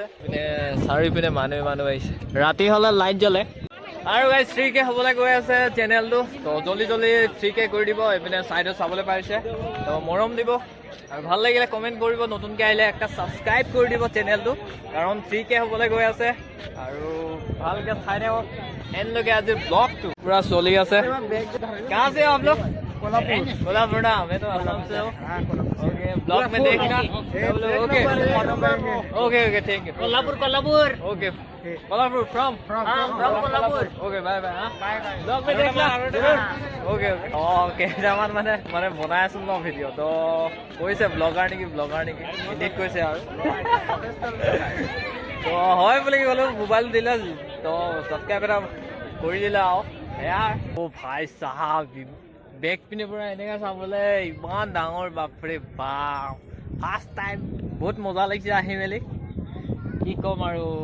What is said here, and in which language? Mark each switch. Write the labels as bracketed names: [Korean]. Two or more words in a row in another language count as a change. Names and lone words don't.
[Assamese] পিনে চাৰিওপিনে মানুহ আহিছে ৰাতি হ'লে লাইট জ্বলে আৰু গাইজ 3K হ'বলৈ গৈ আছে চেনেলটো তো জলদি 3K কৰি দিব এইপিনে চাইডত চাবলৈ পাৰিছে তো মৰম দিব আৰু ভাল লাগিলে কমেণ্ট কৰিব নতুনকৈ আহিলে একটা ছাবস্ক্ৰাইব কৰি দিব চেনেলটো কাৰণ 3K হ'বলৈ গৈ আছে আৰু ভালকৈ চাই থাকক এণ্ডলৈকে আজি ব্লগটো পুৰা চলি আছে [Hindi] कहाँ से हो आप लोग कोल्हापुर ना मैं तो असम से हूँ ओके ब्लॉग में देखना ओके ओके [English] thank you [Hindi] कोल्हापुर ओके कोल्हापुर फ्रॉम कोल्हापुर ओके [English] bye bye [Hindi] ब्लॉग में देखना ओके [Assamese] কেইটামান মানে বনাই আছো ন ভিডিঅ' তো কৈছে ব্লগাৰ নেকি এডিট কৈছে আৰু তো হয় বুলি ক'লো মোবাইল দিলে তো ছাবস্ক্ৰাইব এটা কৰি দিলে আৰু এয়া অ ভাই চাহাব বেক পিনে পৰা এনেকৈ চাবলৈ ইমান ডাঙৰ বাপৰে বাপ [English] first time [Assamese] বহুত মজা লাগিছে আহি মেলি কি ক'ম আৰু